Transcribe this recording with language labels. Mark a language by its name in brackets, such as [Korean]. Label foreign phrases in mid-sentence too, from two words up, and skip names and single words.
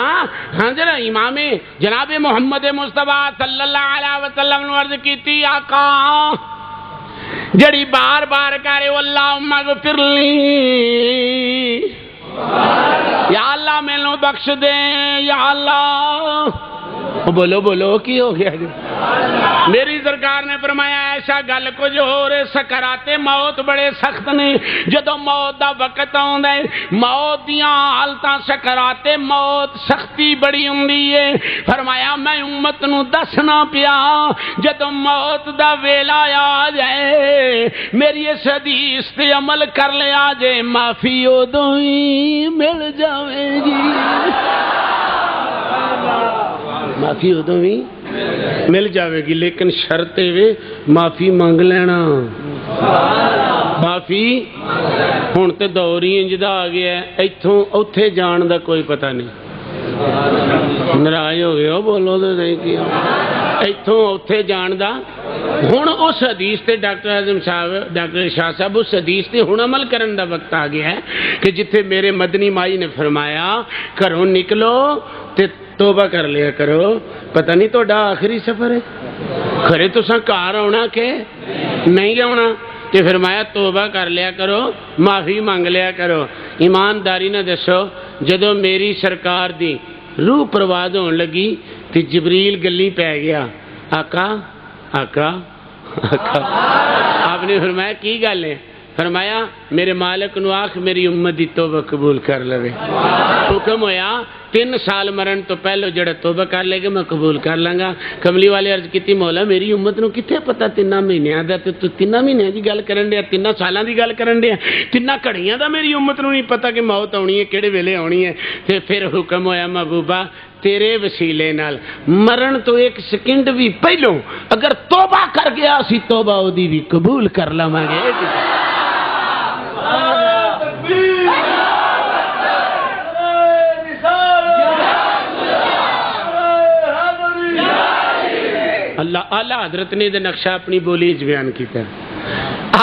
[Punjabi] ہاں ذرا امام جناب محمد مصطفیٰ صلی اللہ علیہ وسلم نے عرض کیتی آقا جڑی بار بار کرے [Arabic] اللہم اغفر لی، [Punjabi] یا اللہ میں نو بخش دے، یا اللہ. بولو بولو کی ہو گیا جو؟ میری سرکار نے فرمایا ایسا گل کو جو ہو رہے سکرات موت بڑے سخت نے. جدو موت دا وقت آندا ہے موت دیاں حالتاں سکرات موت سختی بڑی ہوندی ہے. فرمایا میں امت نو دسنا پیا جدو موت دا ویلا آ جائے میری اس حدیث تے عمل کر لیا جے معافی ادوں ہی مل جاوے گی. معافی ادو بھی مل جاوے گی لیکن شرط وے معافی مانگ لینا. معافی ہوں تو دور ہی انجدا آ گیا ہے اتوں اوتھے جان دا کوئی پتہ نہیں. ناراض ہو گئے ہو بولو تو نہیں کیا اتوں اوتھے جان دا. ہوں اس حدیث تے ڈاکٹر اعظم صاحب ڈاکٹر شاہ صاحب اس حدیث تے ہوں عمل کرن دا وقت آ گیا ہے کہ جتھے میرے مدنی مائی نے فرمایا گھروں نکلو تے توبہ کر لیا کرو. پتہ نہیں تو آخری سفر ہے گھرے تساں گھر آنا کہ نہیں آنا تے فرمایا توبہ کر لیا کرو معافی مانگ لیا کرو. ایمانداری نہ دسو جدو میری سرکار دی روح پرواز ہون لگی تے جبریل گلی پہ گیا آقا آقا آقا. آپ نے فرمایا کی گل ہے؟ فرمایا میرے مالک نو آخ میری امت دی توبہ قبول کر لے. حکم ہویا 3 سال مرن تو پہلو جڑا توبہ کر لے گا میں قبول کر لوں گا. کملی والے عرض کیتی مولا میری امت نو کتنے پتہ 3 مہینیاں دا تے تو 3 مہینیاں دی گل کرن دیا 3 سالاں دی گل کرن دیا 3 گھڑیاں دا میری امت نو نہیں پتہ کہ موت آنی ہے کیڑے ویلے آنی ہے. تے پھر حکم ہویا محبوبہ تیرے وسیلے نال مرن تو 1 سیکنڈ بھی پہلو اگر توبہ کر گیا اسی توبہ اودی بھی قبول کر لواں گے. اللہ اعلیٰ حضرت نے دے نقشہ اپنی بولی بیان کیتا ہے.